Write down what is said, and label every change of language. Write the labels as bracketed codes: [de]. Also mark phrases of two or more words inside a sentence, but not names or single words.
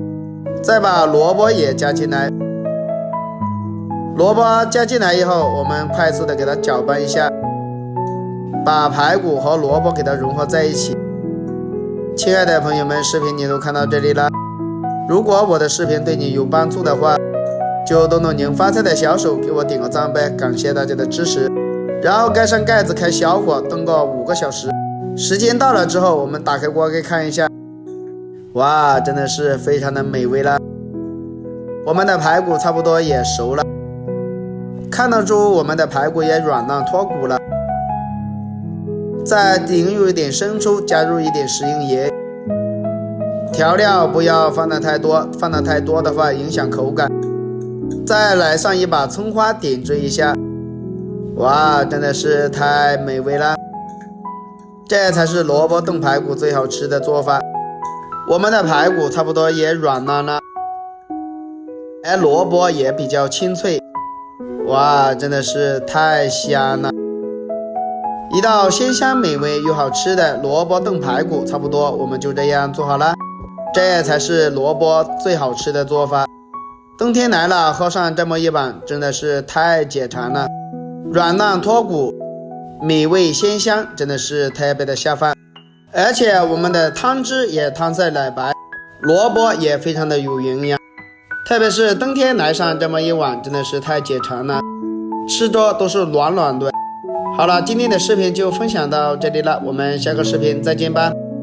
[zh] 再把蘿蔔也加進來，蘿蔔加進來以後，我們快速的給它攪拌一下，把排骨和蘿蔔給它融合在一起。親愛的朋友們，視頻你都看到這裡了。如果我的視頻對你有幫助的話，就動動您發財的小手給我點個讚唄，感謝大家的支持。然後蓋上蓋子，開小火，燉個5個小時。時間到了之後，我們打開鍋給看一下，哇，真的是非常的美味了。我們的排骨差不多也熟了，看得出我们的排骨也軟爛脫骨了。再淋入一點生抽，加入一點食用鹽。調料不要放得太多，放得太多的話影響口感。再來上一把蔥花點綴一下，哇，真的是太美味了。這才是蘿蔔燉排骨最好吃的做法。我們的排骨差不多也軟爛了，而蘿蔔也比較清脆，哇，真的是太香了。一道鮮香美味又好吃的蘿蔔燉排骨，差不多我們就這樣做好了。這才是蘿蔔最好吃的做法。冬天來了，喝上這麼一碗真的是太解饞了，軟爛脫骨，美味鮮香，真的是特別的下飯。而且我們的湯汁也湯色奶白，蘿蔔也非常的有營養，特別是冬天來上這麼一碗真的是太解饞了，吃着都是暖暖的。好了，今天的視頻就分享到這裡了，我們下個視頻再見吧。